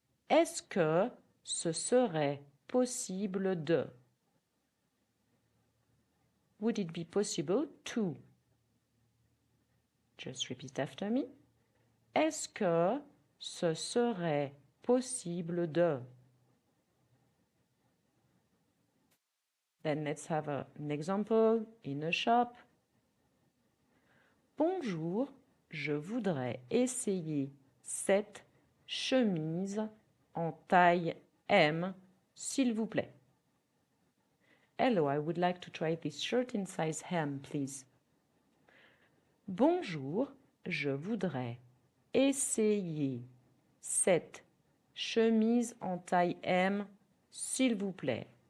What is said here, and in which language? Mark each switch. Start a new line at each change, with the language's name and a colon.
French: Est-ce que ce serait possible de?
English: Would it be possible to? Just repeat after me.
French: Est-ce que ce serait possible de?
English: Then let's have an example in a shop.
French: Bonjour, je voudrais essayer cette chemise en taille M, s'il vous plaît.
English: Hello, I would like to try this shirt in size M, please.
French: Bonjour, je voudrais essayer cette chemise en taille M, s'il vous plaît.